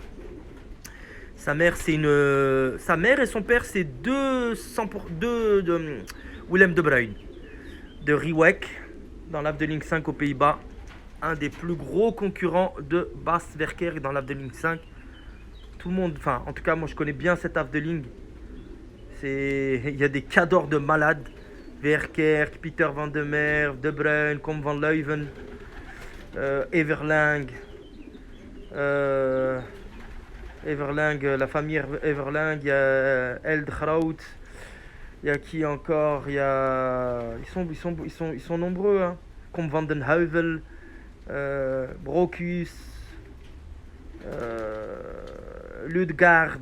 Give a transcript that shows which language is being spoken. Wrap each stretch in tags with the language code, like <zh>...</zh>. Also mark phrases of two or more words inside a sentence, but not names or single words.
<fr>Sa mère et son père, c'est deux de Willem de Bruyn. De Riwek, dans l'Afdeling 5 aux Pays-Bas. Un des plus gros concurrents de Bas Verkerk dans l'Afdeling 5. Tout le monde, enfin, en tout cas, moi je connais bien cette Afdeling. Il y a des cadors de malades. Verkerk, Peter van der Merwe, De Bruyn, Kom van Leuven, Everling. Everling, la famille Everling, il y a Eldgrout. Il y a qui encore? Ils sont nombreux. Hein. Kom van den Heuvel, Brocus, Ludgard.</fr>